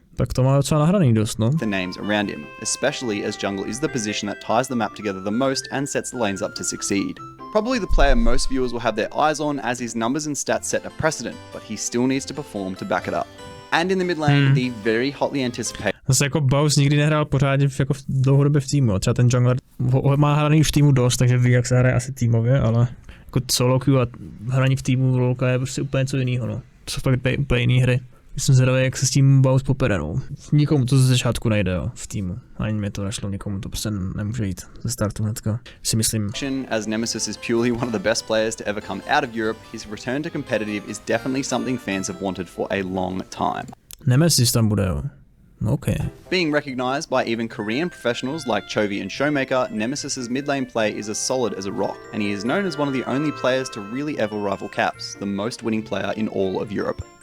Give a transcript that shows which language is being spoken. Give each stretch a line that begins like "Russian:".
Czech: Tak to má docela nahraný dost, no.
English: the names around him, especially as jungle is the position that ties the map together the most and sets the lanes up to succeed. Probably the player most viewers will have their eyes on, as his numbers and stats set a precedent, but he still needs to perform to back it up. And in the mid lane, the very hotly anticipated
Czech: Zase jako Baus nikdy nehrál pořádně jako dlouhodobě v týmu, třeba ten jungler má hraný už v týmu dost, takže ví, jak se hraje asi týmově, ale jako solo queue a hraní v týmu lolka je prostě úplně něco jiného, no. To jsou fakt úplně jiné hry. Jsem zvědavý, jak se s tím Baus popere, no. Nikomu to ze začátku nejde, jo, v týmu. Ani mě to nešlo, nikomu to prostě nemůže jít ze startu hnedka, si myslím.
English: As Nemesis is purely one of the best players to ever come out of Europe, his return to competitive is definitely something fans have wanted for a long time.
Czech: Nemesis tam bude, jo. Okay.
English: Being recognized by even Korean professionals like Chovy and Showmaker, Nemesis's mid lane play is as solid as a rock, and he is known as one of the only players to really ever rival Caps, the most winning player in all of Europe.